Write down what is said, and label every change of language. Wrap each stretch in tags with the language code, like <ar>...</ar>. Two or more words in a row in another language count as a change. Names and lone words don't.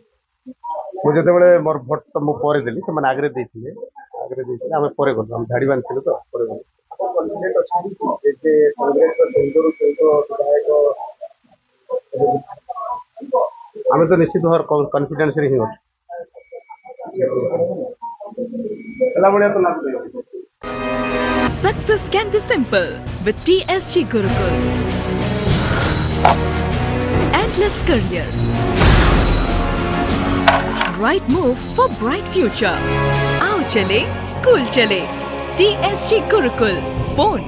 <or>ମୁଁ ଯେତେବେଳେ ମୋର ଭୋଟ ତ ମୁଁ ପରେ ଦେଲି ସେମାନେ ଆଗରେ ଦେଇଥିଲେ ଆମେ ପରେ ଗଲୁ ଆମେ ଧାଡ଼ି ବାନ୍ଧିଥିଲୁ ତ ପରେ ଗଲୁ ଆମେ ତ ନିଶ୍ଚିତ ଭାବରେ କନଫିଡେନ୍ସରେ ହିଁ ଅଛୁ ହେଲା ଭଳିଆ ତ ଲାଗୁଛି</or> <en>Success can be simple with TSG Gurukul. Endless career. Right move for bright future.</en> <hi>आओ चलें, स्कूल चलें. TSG Gurukul.</hi>